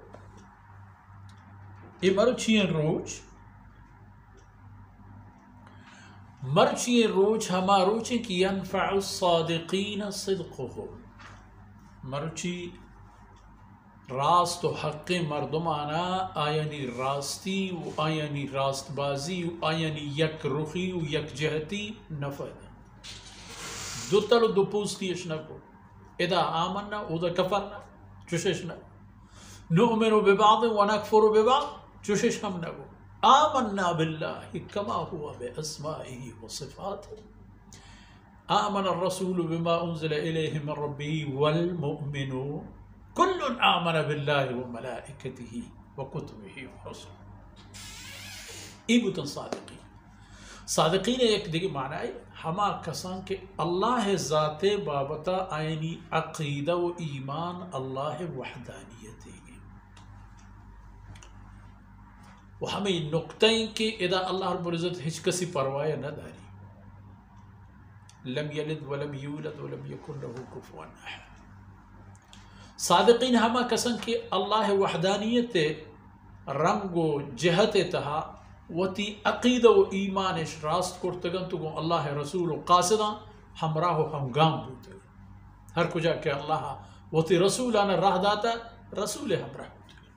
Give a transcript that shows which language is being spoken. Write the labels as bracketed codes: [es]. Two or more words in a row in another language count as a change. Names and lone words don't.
[bal] ای مرچین روچ ہما روچیں کی [ar] ینفع الصادقین صدقہم [bal] مرچی راست و حق مردمانا آیانی راستی و آیانی راست بازی و آیانی یک رخی و یک جہتی نفد دو تل و دو پوستیش نکو [ar] اذا آمنا اذا کفرنا [bal] چوشش نکو [ar] نؤمن ببعض و نکفر ببعض [bal] چوشش ہم نکو [ar] آمنا باللہ کما ہوا باسمائه و صفاته آمن الرسول بما انزل الیہ من ربه والمؤمنون کل آمن باللہ وملائکته وکتبه ورسله. [bal] ای بوتن صادقین ایک دیگه معنی ہے ہما کسان کے اللہ ذات بابتا آئینی عقیدہ و ایمان اللہ وحدانیت ہے و ہمیں نقطیں کہ اذا اللہ [ar] رب العزت [bal] ہچ کسی پرواہ نہ داری [ar] لم یلد ولم یولد ولم یکن له کفوا احد. [bal] صادقین ہما کسن کہ اللہ وحدانیت رنگ و جہت تہا وتی عقیدہ و ایمانش راست کرتگن تو گو اللہ رسول و قاصدان ہمراہ و ہمگام بوتگن ہر کجا کہ اللہ وتی رسولانا راہ داتا رسول ہمراہ بوتگن.